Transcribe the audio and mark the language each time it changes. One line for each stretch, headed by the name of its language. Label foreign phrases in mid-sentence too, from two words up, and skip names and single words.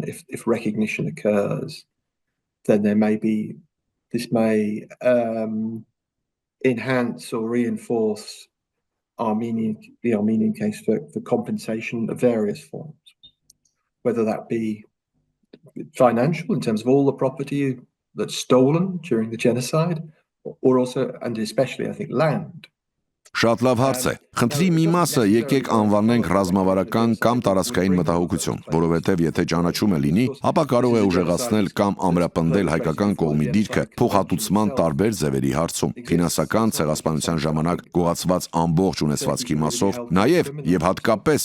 English: If recognition occurs, then this may enhance or reinforce the Armenian case for compensation of various forms, whether that be financial in terms of all the property that's stolen during the genocide, or also and especially I think land.
Armenian: Շատ լավ հարց է։ Խնդրի մի մասը եկեք անվանենք ռազմավարական կամ տարածքային մտահոգություն, որովհետև եթե ճանաչումը լինի, ապա կարող է ուժեղացնել կամ ամրապնդել հայկական կողմի դիրքը փոխհատուցման տարբեր ձևերի հարցում, ֆինանսական ցեղասպանության ժամանակ գողացված ամբողջ ունեցվածքի մասով, նաև եւ հատկապես